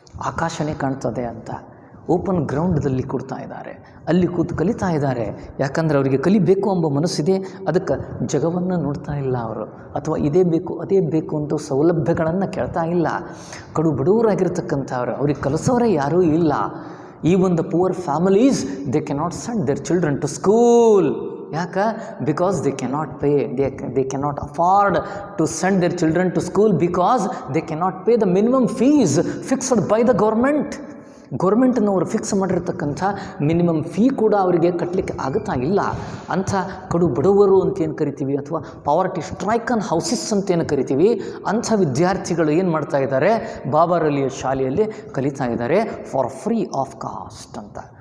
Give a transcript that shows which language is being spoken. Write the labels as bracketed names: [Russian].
[Kannada] ಆಕಾಶನೇ ಕಾಣ್ತದೆ ಅಂತ ಓಪನ್ ಗ್ರೌಂಡ್ದಲ್ಲಿ ಕೊಡ್ತಾ ಇದ್ದಾರೆ. ಅಲ್ಲಿ ಕೂತು ಕಲಿತಾ ಇದ್ದಾರೆ. ಯಾಕಂದರೆ ಅವರಿಗೆ ಕಲಿಬೇಕು ಎಂಬ ಮನಸ್ಸಿದೆ. ಅದಕ್ಕೆ ಜಗವನ್ನು ನೋಡ್ತಾ ಇಲ್ಲ ಅವರು, ಅಥವಾ ಇದೇ ಬೇಕು ಅದೇ ಬೇಕು ಅಂತ ಸೌಲಭ್ಯಗಳನ್ನು ಕೇಳ್ತಾ ಇಲ್ಲ. ಕಡು ಬಡವರಾಗಿರ್ತಕ್ಕಂಥವ್ರು, ಅವ್ರಿಗೆ ಕಲಿಸೋರೇ ಯಾರೂ ಇಲ್ಲ. [English] Even the poor families, they cannot send their children to school. [Kannada] Yaka? [English] Because they cannot pay, they cannot afford to send their children to school because they cannot pay the minimum fees fixed by the government. [Kannada] ಗೌರ್ಮೆಂಟ್ನವರು fix ಮಾಡಿರ್ತಕ್ಕಂಥ minimum fee ಕೂಡ ಅವರಿಗೆ ಕಟ್ಟಲಿಕ್ಕೆ ಆಗುತ್ತಾ ಇಲ್ಲ. ಅಂಥ ಕಡು ಬಡವರು ಅಂತೇನು ಕರಿತೀವಿ, ಅಥವಾ [English] poverty stricken houses [Kannada] ಅಂತೇನು ಕರಿತೀವಿ, ಅಂಥ ವಿದ್ಯಾರ್ಥಿಗಳು ಏನು ಮಾಡ್ತಾ ಇದ್ದಾರೆ, ಬಾಬರ್ ಅಲಿಯ ಶಾಲೆಯಲ್ಲಿ ಕಲಿತಾ ಇದ್ದಾರೆ [English] for free of cost [Kannada] ಅಂತ.